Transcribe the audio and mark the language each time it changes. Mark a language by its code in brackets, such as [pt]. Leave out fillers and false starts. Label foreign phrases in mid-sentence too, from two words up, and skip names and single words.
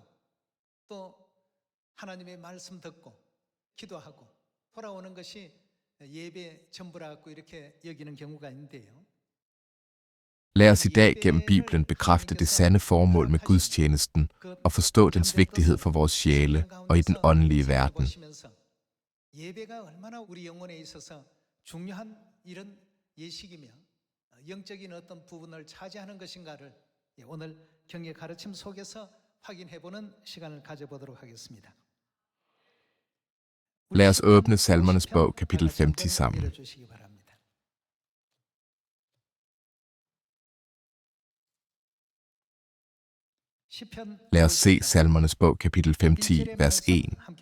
[da] Lad os i dag gennem Bibelen bekræfte det sande formål med gudstjenesten og forstå dens vigtighed for vores sjæle og i den åndelige verden. [ko] 영적인 어떤 부분을 차지하는 것인가를 오늘 경의 가르침 속에서 확인해 보는 시간을 가져보도록 하겠습니다. [da] Lad os åbne Salmernes bog, kapitel 50 sammen. Lad os se Salmernes bog, kapitel 50, vers 1.